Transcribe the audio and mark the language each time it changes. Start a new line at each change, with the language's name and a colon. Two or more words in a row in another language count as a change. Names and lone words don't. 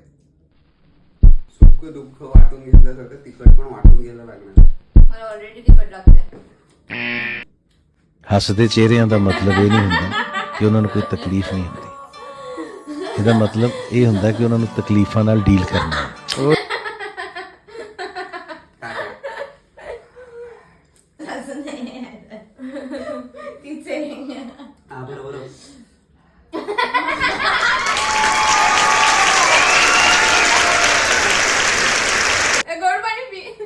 Marathi: सुख दुःख वाटून घेतल्यासारखं तिखट पण वाटून घ्यायला लागणार. मला ऑलरेडी तिखट लागतंय.
Punjabi: ਹੱਸਦੇ ਚਿਹਰਿਆਂ ਦਾ ਮਤਲਬ ਇਹ ਨਹੀਂ ਹੁੰਦਾ ਕਿ ਉਹਨਾਂ ਨੂੰ ਕੋਈ ਤਕਲੀਫ ਨਹੀਂ ਹੁੰਦੀ. ਇਹਦਾ ਮਤਲਬ ਇਹ ਹੁੰਦਾ ਕਿ ਉਹਨਾਂ ਨੂੰ ਤਕਲੀਫਾਂ ਨਾਲ ਡੀਲ ਕਰਨਾ ਹੈ.
Marathi: असं नाही तिचे. हा बरोबर. गोड पाणी पी.